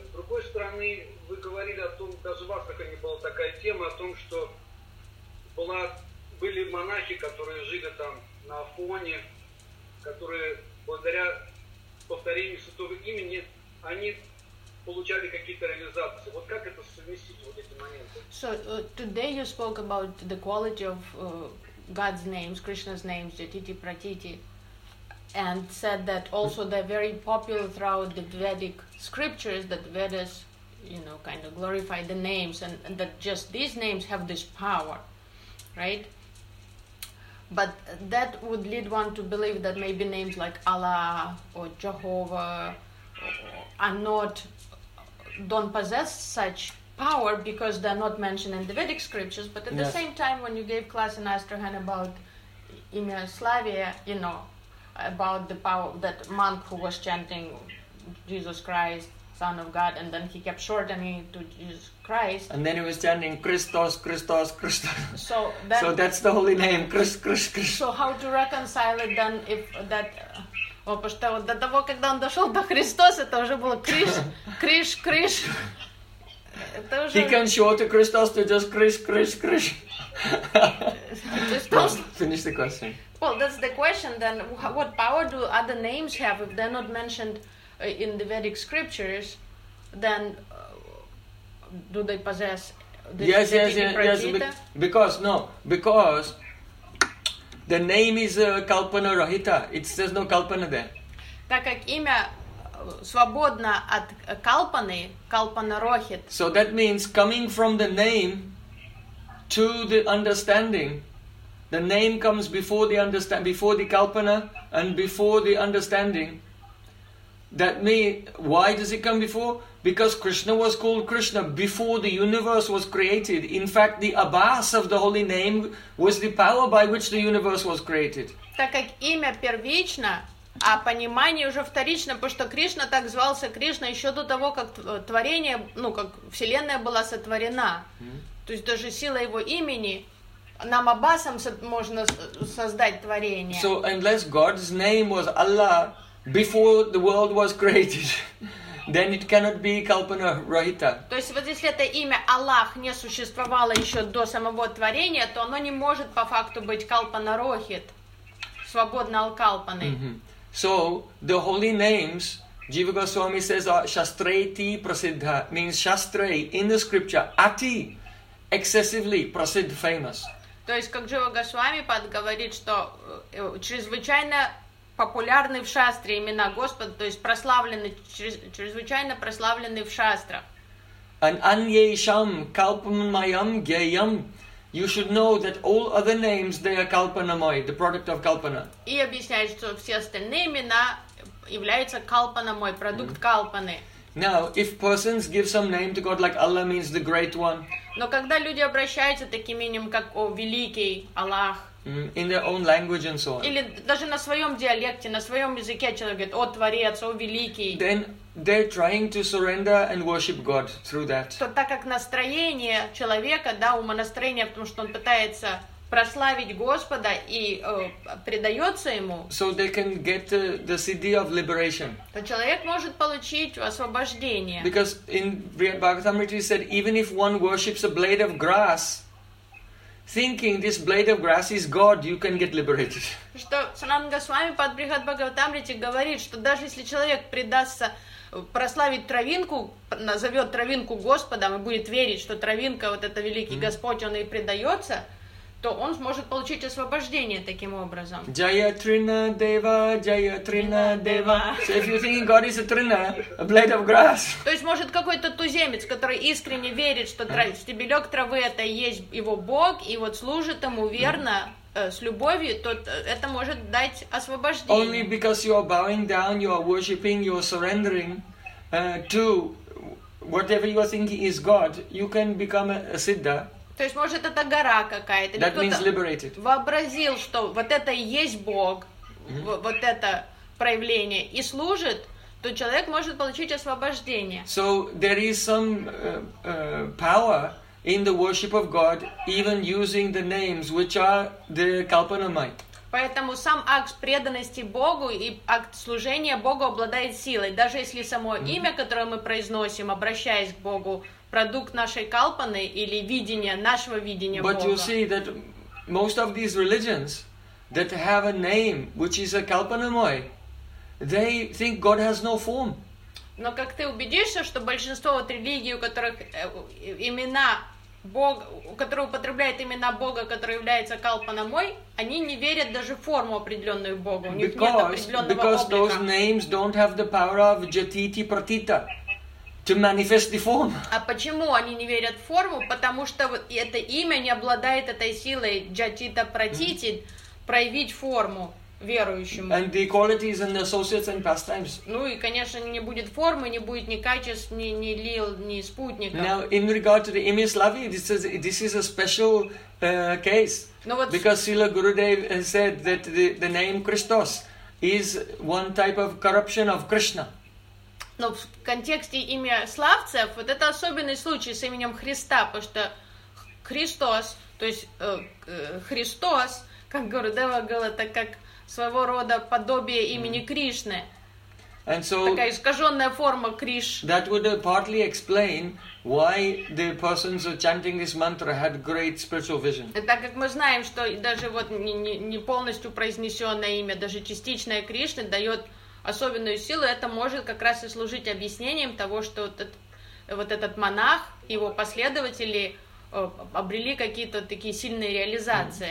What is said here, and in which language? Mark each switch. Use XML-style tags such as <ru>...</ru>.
<ru>С другой стороны, вы говорили о том, даже в Астрахани была такая тема, о том, что были монахи, которые жили там, на Афоне, которые благодаря повторению святого имени, они получали какие-то реализации. Вот как это совместить, вот эти моменты?</ru> <en>So, today you spoke about the quality of God's names, Krishna's names, Jatiti Pratiti, and said that also they're very popular throughout the Vedic scriptures, that Vedas, you know, kind of glorify the names, and that just these names have this power, right? But that would lead one to believe that maybe names like Allah or Jehovah are not, don't possess such power because they're not mentioned in the Vedic scriptures. But at yes. the same time, when you gave class in Astrakhan about Imya Slavia, you know, about the power, that monk who was chanting Jesus Christ, Son of God, and then he kept shortening it to Jesus Christ. And then he was chanting Christos, Christos, Christos. So, then, so that's the holy name, Christ, Christ, Christ. So how to reconcile it then if that...</en> <ru>Потому что вот до того, когда он дошел до Христос, это уже было Криш, Криш, Криш.</ru> <en>He can show to Christos to just Криш, Криш, Криш. Finish the question. Well, that's the question then. What power do other names have if they're not mentioned in the Vedic scriptures? Then do they possess the Yes, yes, yes. Because, no, because... The name is Kalpana Rahita. It says no Kalpana there.</en> <ru>Так как имя свободно от Kalpana, Kalpana Rohit.</ru> <en>So that means coming from the name to the understanding, the name comes before the understand, before the Kalpana and before the understanding. That means, why does it come before? Because Krishna was called Krishna before the universe was created. In fact, the abhas of the holy name was the power by which the universe was created.</en> <ru>Так как имя первично, а понимание уже вторично, потому что Кришна так звался Кришна еще до того, как творение, ну как вселенная была сотворена. То есть даже сила его имени нам абасом можно создать творение.</ru> <en>So unless God's name was Allah before the world was created. Then it cannot be Kalpana Rahita.</en> <ru>То есть вот если это имя Аллах не существовало еще до самого творения, то оно не может по факту быть Kalpana Rohit, свободно от Kalpana. Mm-hmm.</ru> <en>So the holy names, Jiva Goswami says, are Shastreti Prasiddha, means Shastre in the scripture, Ati, excessively, Prasiddha, famous.</en> <ru>То есть как Jiva Goswami подговорит, что чрезвычайно популярны в шастре имена Господа, то есть прославлены, чрезвычайно прославлены в шастрах.</ru> <sa>And anyesham kalpamayam geyam.</sa> <en>You should know that all other names, they are kalpanamay, the product of kalpana.</en> <ru>И объясняет, что все остальные имена являются kalpanamay, продукт kalpany.</ru> <en>Now, if persons give some name to God, like Allah means the great one.</en> <ru>Но когда люди обращаются таким именем, как о великий Аллах,</ru> <en>in their own language and so on.</en> <ru>Или даже на своем диалекте, на своем языке человек говорит: «О Творец, о Великий».</ru> <en>Then they're trying to surrender and worship God through that.</en> <ru>То так как настроение человека, да, умонастроение, потому что он пытается прославить Господа и предается ему.</ru> <en>So they can get the Siddhi of liberation.</en> <ru>То человек может получить освобождение.</ru> <en>Because in Bhagavatamrita said, even if one worships a blade of grass, thinking this blade of grass is God, you can get liberated.</en> <ru>Что Саранга Госвами под Брихат Бхагаватамрити говорит, что даже если человек предастся прославить травинку, назовет травинку Господом и будет верить, что травинка вот это великий Господь, он ей предается, то он сможет получить освобождение таким образом.</ru> <sa>Jaya Trina Deva, Jaya Trina Deva.</sa> <en>So if you think God is a Trina, a blade of grass.</en> <ru>То есть может какой-то туземец, который искренне верит, что стебелек травы это и есть его Бог, и вот служит ему верно, с любовью, то это может дать освобождение.</ru> <en>Only because you are bowing down, you are worshipping, you are surrendering to whatever you are thinking is God, you can become a Siddha.</en> <ru>То есть, может, это гора какая-то.</ru> <en>That means liberated.</en> <ru>Вообразил, что вот это и есть Бог, вот это проявление, и служит, то человек может получить освобождение.</ru> <en>So, there is some power in the worship of God, even using the names, which are the Kalpanamay.</en> <ru>Поэтому сам акт преданности Богу и акт служения Богу обладает силой. Даже если само имя, которое мы произносим, обращаясь к Богу, продукт нашей калпаны или видения, нашего видения</ru> <en>But</en> <ru>Бога.</ru> <en>You see that most of these religions that have a name, which is a kalpanamoy, they think God has no form.</en> <ru>Но как ты убедишься, что большинство вот религий, у которых имена Бога, которые употребляют имена Бога, который является калпанамой, они не верят даже в форму определенную Богу. У них</ru> <en>because,</en> <ru>нет определенного облика.</ru> <en>Because those names don't have the power of jatiti pratita. To manifest the form.</en> <ru>А почему они не верят в форму? Потому что вот это имя не обладает этой силой джатита пратити, проявить форму верующему.</ru> <en>And the qualities and the associates and pastimes.</en> <ru>Ну и, конечно, не будет формы, не будет ни качеств, ни лил, ни спутников.</ru> <en>Now, in regard to the Imis Lavi, this is a special case.</en> <ru>Ну, вот</ru> <en>because Srila Gurudev said that the name Christos is one type of corruption of Krishna.</en> <ru>Но в контексте имя славцев, вот это особенный случай с именем Христа, потому что Христос, то есть Христос, как Гурудева говорила, так как своего рода подобие имени Кришны.</ru> <en>And so,</en> <ru>такая искаженная форма Криш.</ru> <en>That would partly explain why the persons chanting this mantra had great spiritual vision.</en> <ru>И так как мы знаем, что даже вот не полностью произнесенное имя, даже частичное Кришны дает особенную силу, это может как раз и служить объяснением того, что вот этот монах, его последователи обрели какие-то такие сильные реализации.</ru>